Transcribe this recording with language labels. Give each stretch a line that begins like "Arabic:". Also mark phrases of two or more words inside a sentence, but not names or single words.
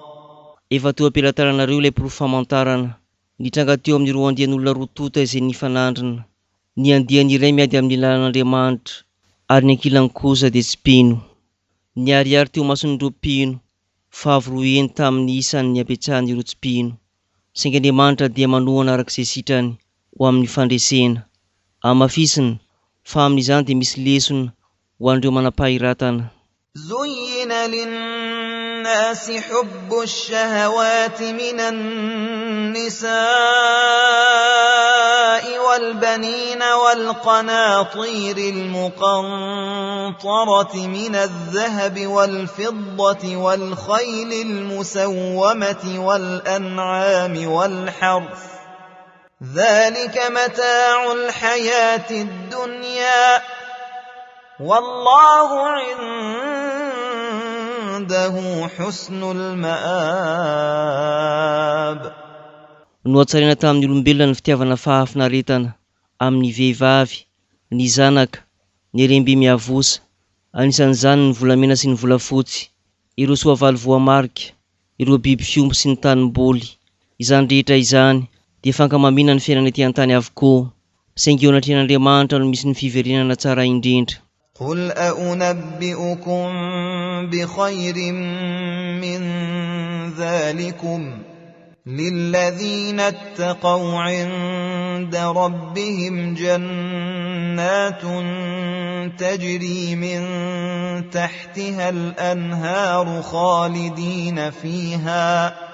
Malagasy: Efa teo ampelataranareo ilay mpirofamantarana, nitranga teo amin'ny roa andian'olona roa tota izay nifanandrina. Ny andiany iray miady amin'ny lalan'Andriamanitra, ary ny ankilany kosa dia tsy mpino. Niariary teo mason'ireo mpino, fa avy roa eny tamin'ny isan'ny ampiatsahany ireo tsy mpino. Saingy Andriamanitra dia manohana arak'izay sitrany ho amin'ny fandresena. Amafisiny fa amin'izany dia misy lesona ho an'ireo manam-pahiratana.
Arabic: زين للناس حب الشهوات من النساء والبنين والقناطير المقنطرة من الذهب والفضة والخيل المسومة والأنعام والحرث ذلك متاع الحياة الدنيا والله عنده حسن المآب.
Malagasy: Nohatsarina tamin'ny olombelona ny fitiavana fahafinaretana amin'ny vehivavy, ny zanaka, ny rembe miavosa, anisan'izany ny volamena sy ny volafotsy, ireo soavaly voamarika, ireo biby fiomby sy ny tanimboly. Izany rehetra izany dia fankamamina ny fiainana ety an-tany avokoa, saingy eo anatrehan'Andriamanitra no misy ny fiverenana tsara indrindra.
Arabic: قل أنبئكم بخير من ذلكم للذين اتقوا عند ربهم جنات تجري من تحتها الأنهار خالدين فيها